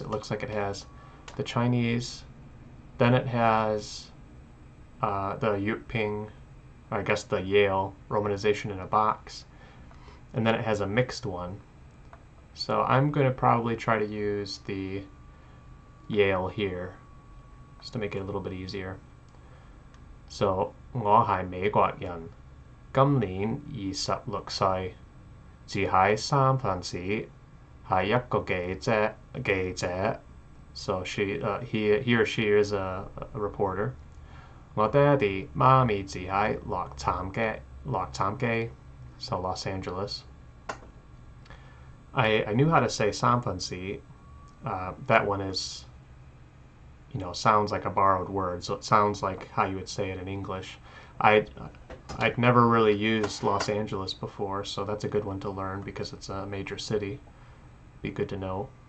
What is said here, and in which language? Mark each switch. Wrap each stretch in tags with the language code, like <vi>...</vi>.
<en>It looks like it has the Chinese, then it has the Yuping, I guess the Yale romanization in a box, and then it has a mixed one. So I'm going to probably try to use the Yale here, just to make it a little bit easier.</en> <yue>So 我係美國人，今年26歲，住喺三藩市，係一個記者。</yue> <en>So he or she is a reporter.</en> <yue>我爹哋媽咪住喺洛杉磯</yue> <en>so Los Angeles. I knew how to say 三藩市. That one is, sounds like a borrowed word, so it sounds like how you would say it in English. I'd never really used Los Angeles before, so that's a good one to learn because it's a major city. Be good to know.</en>